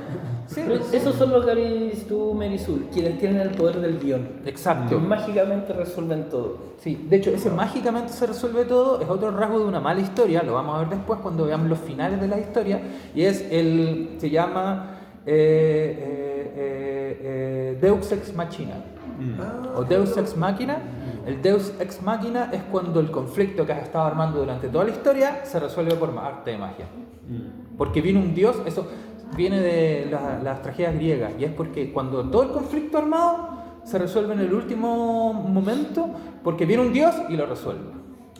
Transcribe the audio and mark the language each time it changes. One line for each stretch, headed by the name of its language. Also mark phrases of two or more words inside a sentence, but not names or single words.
Spanish: Sí, esos son los Gary Stu, Mary Sue, quienes tienen el poder del guión. exacto. Que mágicamente resuelven todo. Sí, de hecho, ese mágicamente se resuelve todo es otro rasgo de una mala historia, lo vamos a ver después cuando veamos los finales de la historia, y se llama
Latin: Deus Ex Machina,
Spanish: o
Latin: Deus Ex Machina.
Spanish: El
Latin: Deus Ex Machina
Spanish: es cuando el conflicto que has estado armando durante toda la historia se resuelve por arte de magia. Porque viene un dios, eso viene de las tragedias griegas, y es porque cuando todo el conflicto armado se resuelve en el último momento, porque viene un dios y lo resuelve.